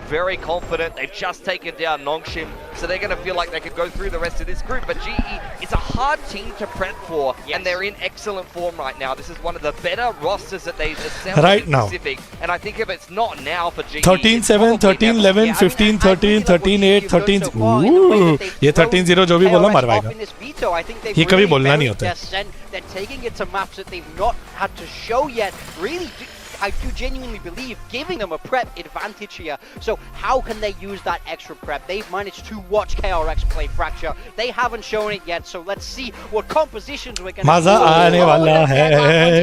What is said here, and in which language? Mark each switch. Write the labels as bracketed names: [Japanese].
[English] Very confident. They've just taken down Nongshim, so they're going to feel like they could go through the rest of this group. But GE is a hard team to prep for, and they're in excellent form right now. This is one of the better rosters that they've assembled Right in now. Pacific, and I think if it's not now for GE, 13-7, 13-11, 15-13, 13-8, 13... [Hindi] Ooh, ये 13-0 जो भी बोला मरवाएगा. ये कभी बोलना नहीं होता है. [English] They're taking it to maps that they've not had to show yet. Really, I do genuinely believe giving them a prep advantage here. So how can they use that extra prep? They've managed to watch KRX play Fracture. They haven't shown it yet, so let's see what compositions we're going to [Hindi] मजा आने वाला है.